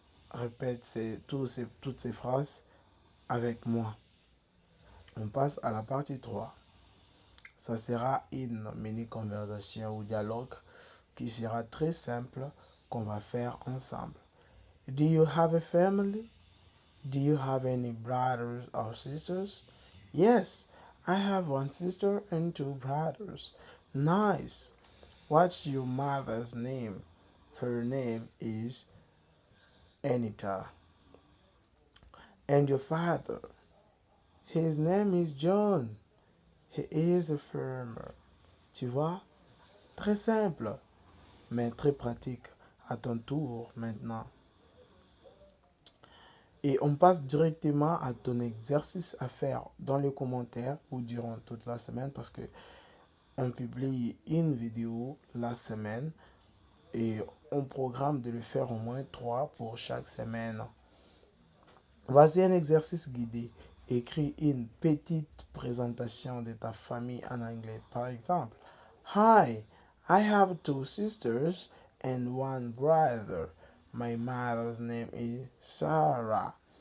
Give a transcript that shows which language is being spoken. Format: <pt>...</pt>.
<fr>Répète toutes ces phrases avec moi. On passe à la partie 3. Ça sera une mini-conversation ou dialogue qui sera très simple qu'on va faire ensemble.</fr> <en>Do you have a family? Do you have any brothers or sisters? Yes, I have one sister and two brothers. Nice. What's your mother's name? Her name is Anita. And your father? His name is John. He is a farmer.</en> <fr>Tu vois? Très simple, mais très pratique. À ton tour maintenant. Et on passe directement à ton exercice à faire dans les commentaires ou durant toute la semaine parce que on publie une vidéo la semaine et on programme de le faire au moins 3 pour chaque semaine. Voici un exercice guidé. Écris une petite présentation de ta famille en anglais. Par exemple,</fr> <en>Hi, I have two sisters and one brother. My mother's name is Sarah.</en>